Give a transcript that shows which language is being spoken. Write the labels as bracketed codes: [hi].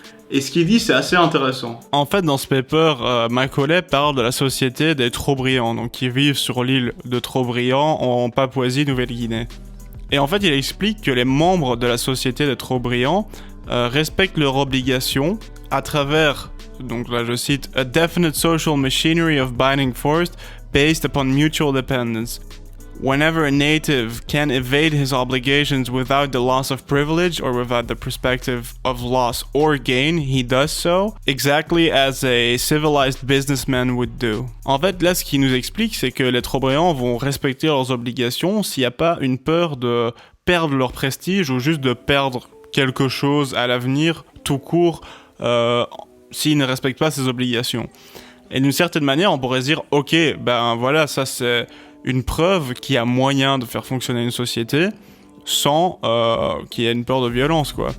[fr] Et ce qu'il dit c'est assez intéressant. En fait dans ce paper, Macaulay parle de la société des Trobriand, donc qui vivent sur l'île de Trobriand en Papouasie-Nouvelle-Guinée. Et en fait il explique que les membres de la société des Trobriand respectent leurs obligations à travers, donc là je cite, [en] a definite social machinery of binding force based upon mutual dependence. Whenever a native can evade his obligations without the loss of privilege or without the perspective of loss or gain, he does so, exactly as a civilized businessman would do. [fr] En fait, là, ce qu'il nous explique, c'est que les Trobriand vont respecter leurs obligations s'il n'y a pas une peur de perdre leur prestige ou juste de perdre quelque chose à l'avenir, tout court, s'ils ne respectent pas ses obligations. Et d'une certaine manière, on pourrait se dire, ok, ben voilà, ça c'est une preuve qu'il y a moyen de faire fonctionner une société sans qu'il y ait une peur de violence, quoi.